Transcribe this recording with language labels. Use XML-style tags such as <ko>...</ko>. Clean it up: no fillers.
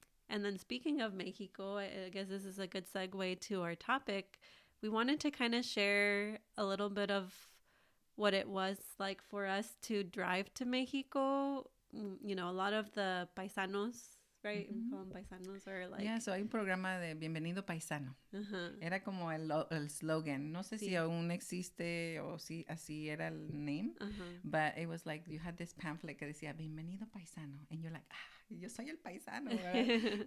<en>And then speaking of Mexico, I guess this is a good segue to our topic. We wanted to kind of share a little bit of what it was like for us to drive to Mexico. A lot of the paisanos, right? We call them paisanos, or like... Yeah, so</en> <es>hay un programa de Bienvenido Paisano. Era como el slogan. No sé si aún existe o si así era el name.</es> <en>But it was like, you had this pamphlet</en> <es>que decía</es> <en>Bienvenido Paisano. And you're like,</en> <es>yo soy el paisano, ¿verdad?</es>